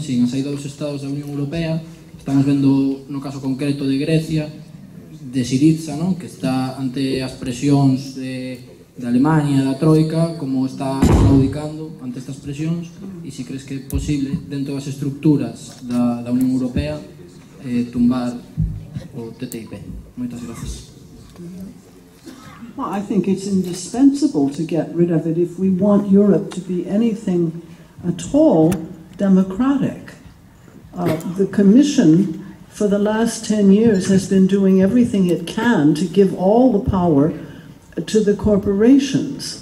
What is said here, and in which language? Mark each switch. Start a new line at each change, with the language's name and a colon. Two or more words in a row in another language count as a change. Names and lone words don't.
Galician: Sin a saída dos Estados da Unión Europea. Estamos vendo no caso concreto de Grecia, de Syriza, non? Que está ante as presións de Alemania, da Troika, como está claudicando ante estas presións, e se crees que é posible, dentro das estructuras da Unión Europea, tumbar o TTIP. Moitas grazas.
English: Well, I think it's indispensable to get rid of it if we want Europe to be anything at all democratic. The Commission for the last 10 years has been doing everything it can to give all the power to the corporations.